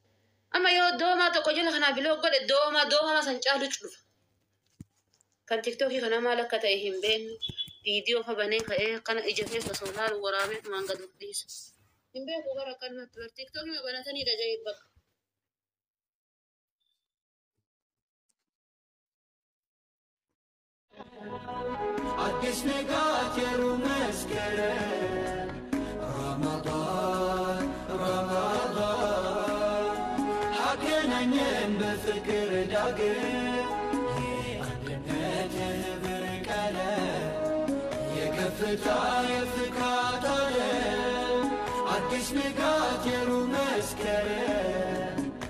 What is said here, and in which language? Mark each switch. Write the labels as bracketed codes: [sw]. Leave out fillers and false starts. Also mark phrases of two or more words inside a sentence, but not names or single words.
[om] Amma yoo doomaa tokko jala kanaa biloo godhe doomama san caalu dhufa. Kan tiktokii kana maal akka ta'e hin beekne viidiyoo fa banee ka'ee akkana ija keessa soolaaru waraabee tumaan gad dhiisa. Hin beeku gara akkanumatti bar tiktokii ma banatanii dhaja'ee bakka. [am] አዲስ ንጋት የሩብ መስከረም ረመዳን አገናኘን በፍቅር ዳግም የአንድነት የህብር ቀለም የከፍታ የፍካት ዓለም አዲስ ንጋት የሩብ መስከረም